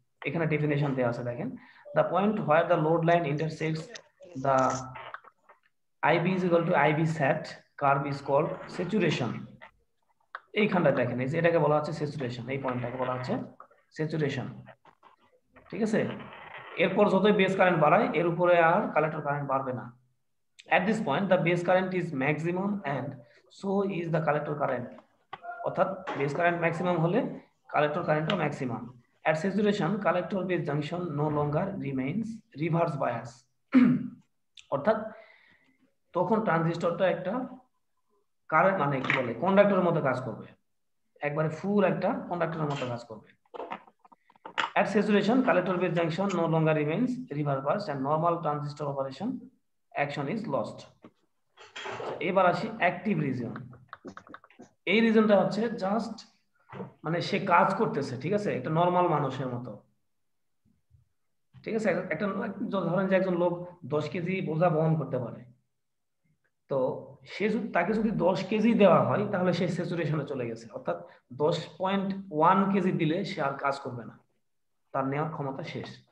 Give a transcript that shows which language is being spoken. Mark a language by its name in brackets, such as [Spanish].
[Bangla] এখানে ডেফিনেশন দেওয়া আছে, দেখেন, [English] The point where the load line intersects the IB is equal to IB sat curve is called saturation. [Bangla] এইখানটা দেখেন, এই যে এটাকে বলা হচ্ছে স্যাচুরেশন, এই পয়েন্টটাকে বলা হচ্ছে স্যাচুরেশন, ঠিক আছে। এরপর যতই বেস কারেন্ট বাড়ায়, এর উপরে আর কালেক্টর কারেন্ট বাড়বে না। [English] At this point the base current is maximum and so is the collector current, [Bangla] অর্থাৎ বেস কারেন্ট ম্যাক্সিমাম হলে collector কারেন্টও maximum. [English] At saturation collector base junction no longer remains reverse bias, [Bangla] অর্থাৎ তখন ট্রানজিস্টরটা একটা current, মানে কি বলে, কন্ডাক্টরের মতো কাজ করবে, একবারে ফুল একটা কন্ডাক্টরের মতো কাজ করবে। [English] At saturation collector base junction no longer remains reverse bias and normal transistor operation action is lost. [Bangla] এবার আসি অ্যাক্টিভ রিজন। এই রিজনটা হচ্ছে জাস্ট মানে সে কাজ করতেছে, ঠিক আছে, একটা নরমাল মানুষের মতো, ঠিক আছে, একটা ধরেন যে একজন লোক 10 কেজি বোঝা বহন করতে পারে, তো তাকে যদি 10 কেজি দেওয়া হয় তাহলে সে স্যাচুরেশনে চলে গেছে, অর্থাৎ 10.1 কেজি দিলে সে আর কাজ করবে না, তার নেওয়ার ক্ষমতা শেষ।